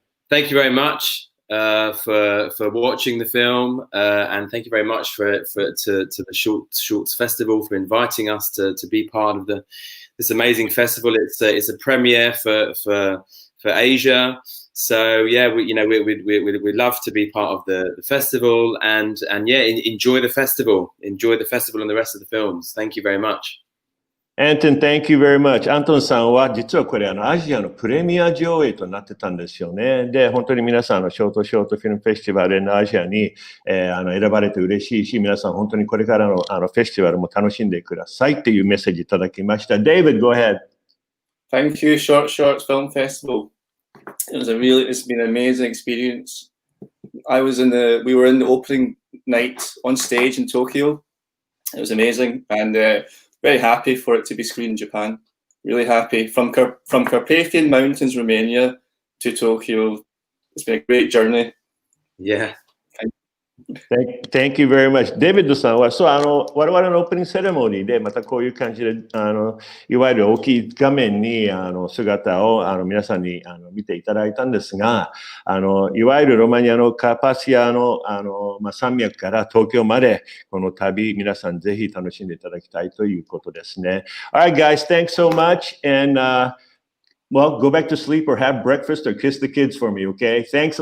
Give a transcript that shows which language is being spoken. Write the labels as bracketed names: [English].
[English] Thank you very much for watching the film, and thank you very much to the Shorts Festival for inviting us to be part of this amazing festival. It's a premiere for Asia, so yeah, we'd love to be part of the festival, and yeah, enjoy the festival and the rest of the films. Thank you very much. Anton, thank you very much. [Japanese] アントンさんは実はこれアジアのプレミア上映となってたんですよね。で、本当に皆さんショートフィルムフェスティバルのアジアに、選ばれて嬉しいし、皆さん本当にこれからのフェスティバルも楽しんでくださいっていうメッセージいただきました。 [English] David, go ahead. Thank you, Shorts Film Festival. It's been an amazing experience. We were in the opening night on stage in Tokyo. It was amazing, and very happy for it to be screened in Japan. Really happy. From Carpathian Mountains, Romania to Tokyo. It's been a great journey. Yeah. Thank you very much. [Japanese] デビッドさんは、我々のオープニングセレモニーで、またこういう感じで、いわゆる大きい画面に、姿を、皆さんに、見ていただいたんですが、いわゆるロマニアのカーパシアの、山脈から東京まで、この旅、皆さんぜひ楽しんでいただきたいということですね。 [English] Alright, guys, thanks so much. And, well, go back to sleep or have breakfast or kiss the kids for me, okay? Thanks a lot.